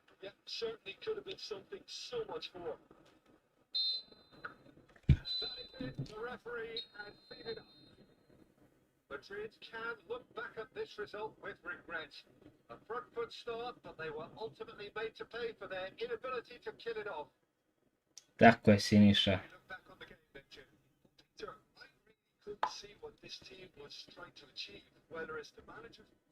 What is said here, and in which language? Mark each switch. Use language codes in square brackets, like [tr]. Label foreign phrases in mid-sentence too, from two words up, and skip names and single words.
[en] Yeah, certainly could have been something so much more. That is it. The referee has seen it up. Madrid can look back at this result with regret. A front foot start, but they were ultimately made to pay for their inability to kill it off. [sr] Tako je, Siniša. [en] You look back on the game, then, Jim. Peter, I really couldn't see what this team was trying to achieve, whether it's the manager.